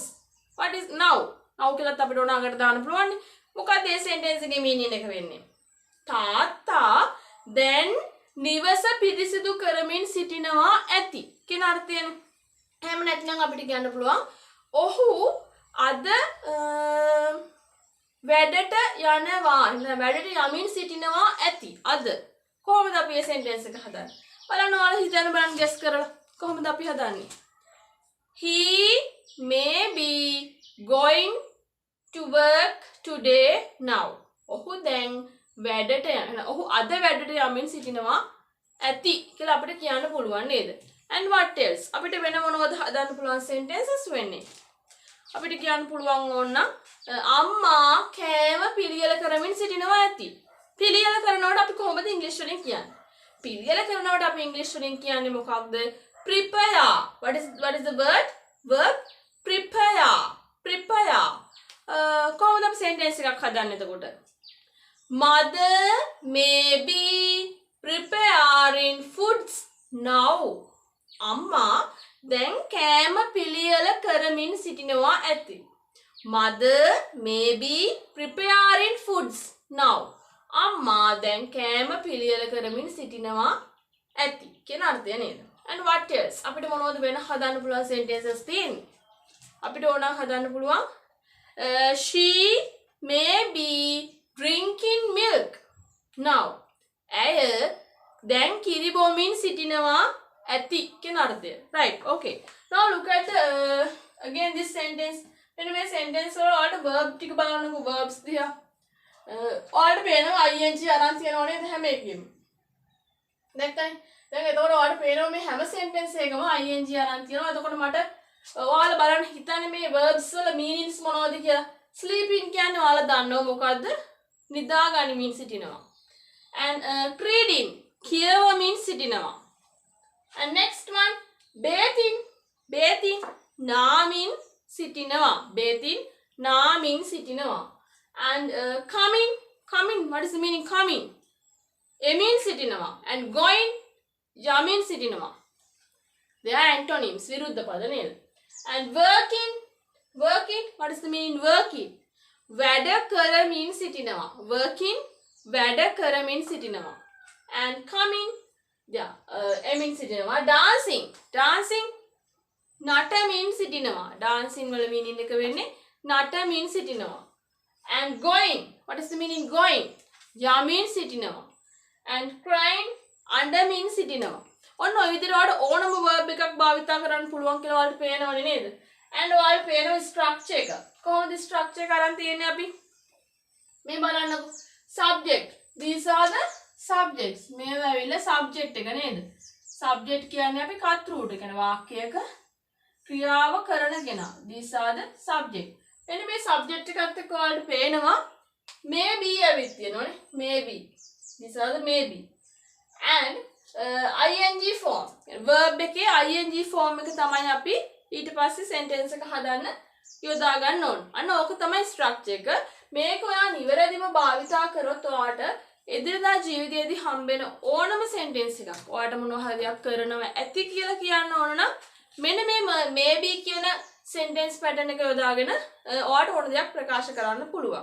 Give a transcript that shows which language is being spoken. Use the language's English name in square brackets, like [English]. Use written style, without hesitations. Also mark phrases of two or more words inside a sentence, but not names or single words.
[English] What is now? Now [Sinhala] කියලාත් අපිට ඕන අකට දාන්න පුළුවන්. මොකක්ද මේ sentence එකේ meaning එක වෙන්නේ? තාත්තා දැන් නිවස පිරිසිදු කරමින් සිටිනවා ඇති කියන අර්ථයනේ. එහෙම නැත්නම් අපිට කියන්න පුළුවන් ඔහු අද වැඩට යනවා. වැඩට යමින් සිටිනවා ඇති. අද. කොහොමද අපි මේ සෙන්ටෙන්ස් එක හදන්නේ? බලන්න ඔයාලා හිතන්න බලන්න ගෙස් කරලා. කොහොමද අපි හදන්නේ? [English] He may be going to work today now. [Sinhala] ඔහු දැන් වැඩට යන. ඔහු අද වැඩට යමින් සිටිනවා ඇති කියලා අපිට කියන්න පුළුවන් නේද? [English] And what else? [Sinhala] අපිට වෙන මොනවද හදන්න පුළුවන් sentences වෙන්නේ? අපිට කියන්න පුළුවන් ඕන අම්මා කෑම පිළියෙල කරමින් සිටිනවා ඇති. පිළියෙල කරනකොට අපි කොහොමද ඉංග්‍රීසි වලින් කියන්නේ? පිළියෙල කරනකොට අපි ඉංග්‍රීසි වලින් කියන්නේ මොකක්ද? [English] Prepare. What is the word? Verb prepare. Prepare. [Sinhala] කොහොමද අපි sentence එකක් හදන්නේ එතකොට? [English] Mother may be preparing foods now. [Sinhala] අම්මා දැන් කෑම පිළියෙල කරමින් සිටිනවා ඇති. [English] Mother may be preparing foods now. [Sinhala] අම්මා දැන් කෑම පිළියෙල කරමින් සිටිනවා ඇති කියන අර්ථය නේද? [English] And what else? [Sinhala] අපිට මොනවද වෙන හදන්න පුළුවන් sentences තියෙන්නේ? අපිට ඕන හදන්න පුළුවන් [English] she may be drinking milk now. [Sinhala] ඇය දැන් කිරි බොමින් සිටිනවා ඇති කියන අර්ථය. [English] Right. Okay. Now look at again this sentence. [Sinhala] මෙන්න මේ sentence වල ඔයාලට verb ටික බලන්නකෝ verbs දිහා. ඔයාලට පේනවා ing අරන් තියෙනව නේද හැම එකෙම. දැන් එතකොට ඔයාලට පේනවා මේ හැම sentence එකම ing අරන් තියෙනවා. එතකොට මට ඔයාලා බලන්න හිතන්නේ මේ verbs වල meanings මොනවද කියලා. sleeping කියන්නේ ඔයාලා දන්නව මොකද්ද? නිදා ගනිමින් සිටිනවා. [English] And reading [Sinhala] කියවමින් සිටිනවා. [English] And next one, bathing [Sinhala] නාමින් සිටිනවා. bathing නාමින් සිටිනවා. [English] And coming, what is the meaning coming? [Sinhala] එමින් සිටිනවා. [English] And going, [Sinhala] යමින් සිටිනවා. [English] They are antonyms, [Sinhala] විරුද්ධ පද නේද? [English] And working, what is the meaning working? [Sinhala] වැඩ කරමින් සිටිනවා. working, වැඩ කරමින් සිටිනවා. [English] And coming, [Sinhala] එමින් සිටිනවා. dancing නටමින් සිටිනවා. dancing වල meaning එක වෙන්නේ නටමින් සිටිනවා. [English] And going, what is the meaning going? [Sinhala] යමින් සිටිනවා. [English] And crying [Sinhala] අඬමින් සිටිනවා. ඔන්න ඔය විදිහට ඔයාලට ඕනම verb එකක් භාවිතා කරන්න පුළුවන් කියලා ඔයාලට පේනවනේ නේද? And ඔයාලට පේනවා structure එක. කොහොමද structure එක අරන් තියෙන්නේ අපි? මේ බලන්නකෝ. [English] subject. These are the subjects. [Sinhala] මේවා ඇවිල්ලා subject එක නේද? subject කියන්නේ අපි කර්තෘට කියන වාක්‍යයක ක්‍රියාව කරන කෙනා. [English] These are the subject. [Sinhala] එනි මේ subject එකත් එක්ක ඔයාලට පේනවා maybe ඇවිත් තියෙනවනේ. [English] maybe. These are the maybe. And ing form. [Sinhala] verb එකේ [English] ing form [Sinhala] එක තමයි අපි ඊට පස්සේ sentence එක හදන්න යොදා ගන්න ඕන. අන්න ඕක තමයි structure එක. මේක ඔයා නිවැරදිව භාවිතා කරොත් ඔයාට එදිනදා ජීවිතයේදී හම්බෙන ඕනම sentence එකක් ඔයාට මොනවා හරි දෙයක් කරනවා ඇති කියලා කියන්න ඕන නම් මෙන්න මේ maybe කියන [English] sentence pattern [Sinhala] එක යොදාගෙන ඔයාට ඕන දෙයක් ප්‍රකාශ කරන්න පුළුවන්.